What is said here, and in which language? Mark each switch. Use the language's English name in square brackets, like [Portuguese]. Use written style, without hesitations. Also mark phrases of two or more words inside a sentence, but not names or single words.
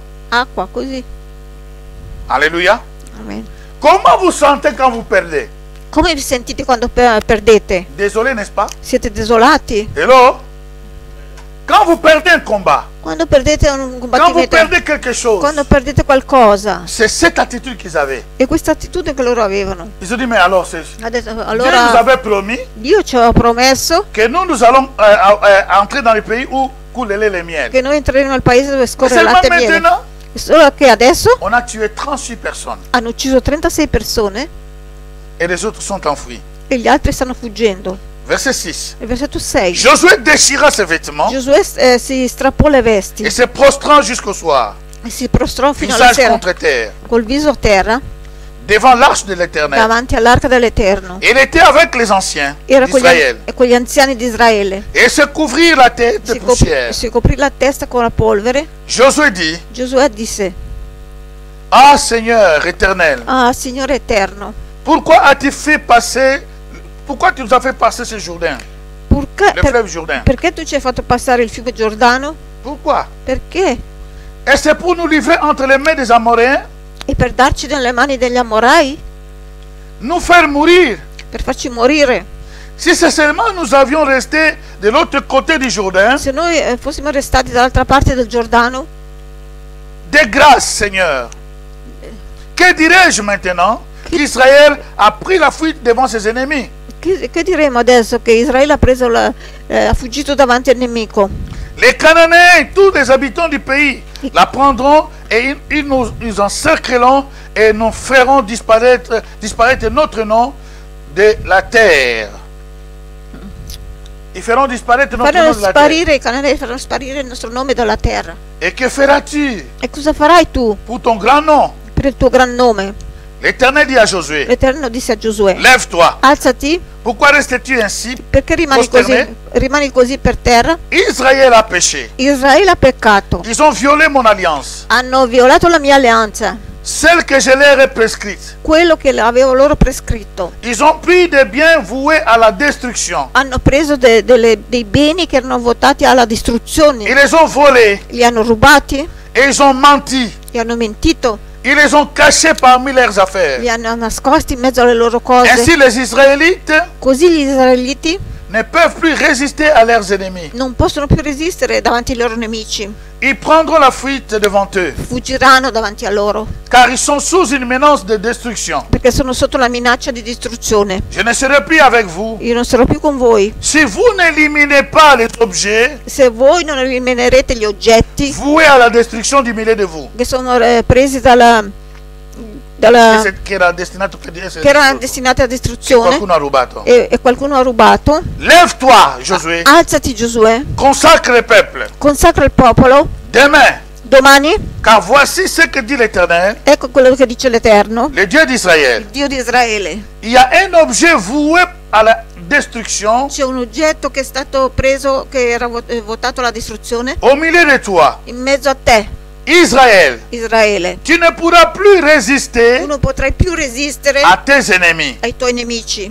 [Italian] acqua, così. [French] Alléluia. Amen. Comment vous sentez quand vous perdez? [Italian] Come vi sentite quando perdete? [French] Désolé, n'est-ce pas? [Italian] Siete desolati? Hello? [French] Quand vous perdez un combat, [Italian] Quando perdete un [French] quand vous [Italian] combattimento, [French] perdez quelque chose, [Italian] quando perdete qualcosa, [French] c'est cette attitude qu'ils avaient. [Italian] e questa attitudine che loro avevano. [French] Ils ont dit, mais alors, Dieu [Italian] Adesso, [French] nous [Italian] allora [French] avait promis [Italian] Dio ci aveva promesso [French] que nous allons entrer dans le pays où coule le lait et le miel. [Italian] che noi entreremo nel paese dove [French] Mais [Italian] scorre il [French] seulement [Italian] latte e miele. [French] maintenant, [Italian] E Solo che adesso [French] on a tué 38 personnes [Italian] hanno ucciso 36 persone [French] et les autres sont enfouis. [Italian] e gli altri stanno fuggendo. [French] Verset 6. [Italian] Il versetto 6. [French] Josué déchira ses vêtements [Italian] Giosuè si strappò le vesti [French] et se prostrant jusqu'au soir, [Italian] e si prostrò fino alla [French] visage [Italian] sera [French] contre terre, [Italian] col viso a terra [French] devant l'arche de l'Éternel. [Italian] davanti all'arca dell'Eterno. [French] Il était avec les anciens [Italian] Era [French] d'Israël [Italian] con gli anziani di Israele. [French] et se couvrir la tête de poussière. [Italian] Si coprì la testa con la polvere. [French] Josué dit: [Italian] Giosuè disse: [French] Ah Seigneur éternel, [Italian] Ah, Signore Eterno, [French] pourquoi tu nous as fait passer ce Jourdain, le fleuve Jourdain? [Italian] perché tu ci hai fatto passare il fiume Giordano? [French] Pourquoi? [Italian] Perché? [French] Et c'est pour nous livrer entre les mains des Amoréens, [Italian] E per darci nelle mani degli Amorai? [French] nous faire mourir. [Italian] Per farci morire? [French] Si c'est seulement nous avions resté de l'autre côté du Jourdain, [Italian] Se noi fossimo restati dall'altra parte del Giordano, [French] de grâce Seigneur, que dirais-je maintenant qu'Israël a pris la fuite devant ses ennemis? [Italian] che diremo adesso che Israele ha fuggito davanti al nemico? [French] Les Cananéens, tous les habitants du pays, la prendront et ils nous encercleront et nous feront disparaître notre nom de la terre. Ils feront disparaître notre nom de la terre. [Italian] I Cananei faranno sparire il nostro nome dalla terra. [French] Et que feras-tu [Italian] E cosa farai tu [French] pour ton grand nom? [Italian] per il tuo gran nome? [French] L'Éternel dit à Josué: [Italian] L'Eterno disse a Giosuè: [French] Lève-toi. [Italian] alzati, [French] Pourquoi restes-tu ainsi? [Italian] perché rimani così per terra? [French] Israël a péché. [Italian] Israele ha peccato, [French] Ils ont violé mon alliance, [Italian] hanno violato la mia alleanza, [French] celle que je leur ai prescrite. [Italian] quello che avevo loro prescritto. [French] Ils ont pris des biens voués à la destruction. [Italian] Hanno preso dei beni che erano votati alla distruzione, [French] Ils les ont volés [Italian] li hanno rubati, [French] et ils ont menti. [Italian] li hanno mentito, [French] Ils les ont cachés parmi leurs affaires. [Italian] li hanno nascosti in mezzo alle loro cose. [French] Ainsi, les Israélites [Italian] Così gli israeliti [French] ne peuvent plus résister à leurs ennemis. [Italian] non possono più resistere davanti ai loro nemici, [French] Ils prendront la fuite devant eux, [Italian] fuggiranno davanti a loro, [French] car ils sont sous une menace de destruction. [Italian] perché sono sotto la minaccia di distruzione. [French] Je ne serai plus avec vous. [Italian] Io non sarò più con voi. [French] Si vous n'éliminez pas les objets [Italian] Se voi non eliminerete gli oggetti [French] voués à la destruction du milieu de vous, [Italian] che sono presi che era destinato per dire che erano destinati a distruzione qualcuno ha rubato. e qualcuno ha rubato. [French] Lève-toi, Josué, [Italian] Alzati, Giosuè, [French] consacre le peuple [Italian] consacra il popolo. [French] demain, [Italian] Domani, [French] car voici ce que dit l'Éternel, [Italian] ecco quello che dice l'Eterno, [French] le Dieu d'Israël. [Italian] Dio di Israele. [French] Il y a un objet voué à la destruction [Italian] C'è un oggetto che è stato preso, che era votato alla distruzione, [French] au milieu de toi, [Italian] in mezzo a te, [French] Israël. [Italian] Israele. [French] Tu ne pourras plus résister [Italian] Tu non potrai più resistere [French] à tes ennemis. [Italian] ai tuoi nemici.